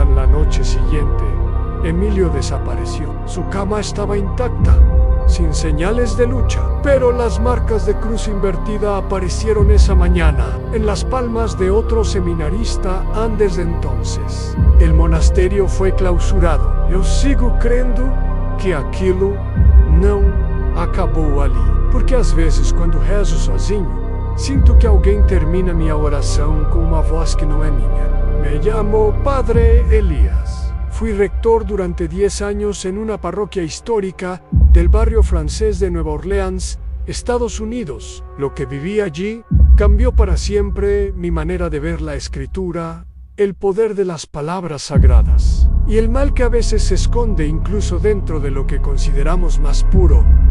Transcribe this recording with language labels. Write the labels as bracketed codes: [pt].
[es] En la noche siguiente, Emilio desapareció. Su cama estaba intacta, sin señales de lucha, pero las marcas de cruz invertida aparecieron esa mañana en las palmas de otro seminarista. Desde entonces, el monasterio fue clausurado. Yo sigo creyendo que [pt] aquilo não acabou ali, porque às vezes, quando rezo sozinho, sinto que alguém termina minha oração com uma voz que não é minha. [es] Me llamo Padre Elías. Fui rector durante 10 años en una parroquia histórica del barrio francés de Nueva Orleans, Estados Unidos. Lo que viví allí cambió para siempre mi manera de ver la escritura, el poder de las palabras sagradas y el mal que a veces se esconde incluso dentro de lo que consideramos más puro.